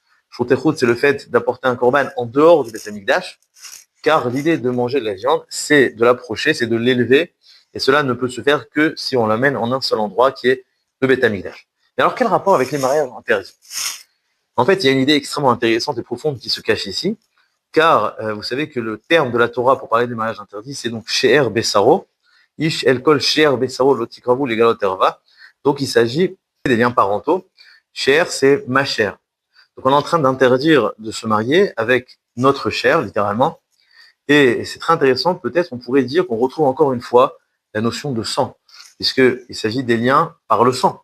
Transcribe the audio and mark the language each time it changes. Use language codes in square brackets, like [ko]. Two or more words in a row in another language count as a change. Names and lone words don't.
[fr] Shrut et Chutz, c'est le fait d'apporter un korban en dehors du Beth Amikdash, car l'idée de manger de la viande, c'est de l'approcher, c'est de l'élever, et cela ne peut se faire que si on l'amène en un seul endroit, qui est le Beth Amikdash. Mais alors, quel rapport avec les mariages interdits? En fait, il y a une idée extrêmement intéressante et profonde qui se cache ici, car vous savez que le terme de la Torah pour parler des mariages interdits, c'est donc [he] שאר בשרו, איש אל כל שאר בשרו לא תקרבו לגלות ערוה. [fr] Donc il s'agit des liens parentaux. She'er, c'est ma chair. Donc on est en train d'interdire de se marier avec notre chair, littéralement. Et c'est très intéressant, peut-être on pourrait dire qu'on retrouve encore une fois la notion de sang, puisqu'il s'agit des liens par le sang.